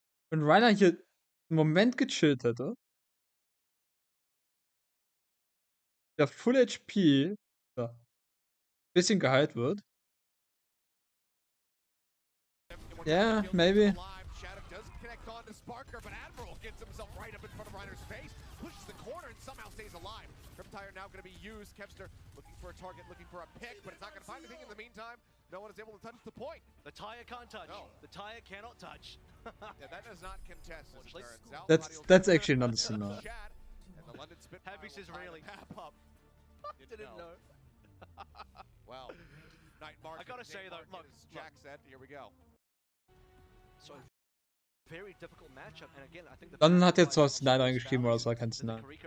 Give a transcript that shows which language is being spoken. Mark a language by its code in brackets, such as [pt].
[de] Wenn Rainer hier einen Moment gechillt hätte, der Full HP ja, bisschen geheilt wird. [en] Yeah, maybe. Shadow does connect on to Sparker, but Admiral gets himself right up in front of Reiner's face, pushes the corner, and somehow stays alive. Riptire now going to be used. Kevster looking for a target, looking for a pick, but it's not going to find anything in the meantime. No one is able to touch the point. The tire can't touch. No. The tire cannot touch. Yeah, that does not contest. As it turns out. That's actually not a scenario. And the London Spitfire Happy says will tie really. the map up. Didn't know. Well, Night Market. I gotta say though, look, as Jack said, here we go. So very difficult matchup, and again, I think [de] Dann hat jetzt was Snyder eingeschrieben, aber das war kein Snyder.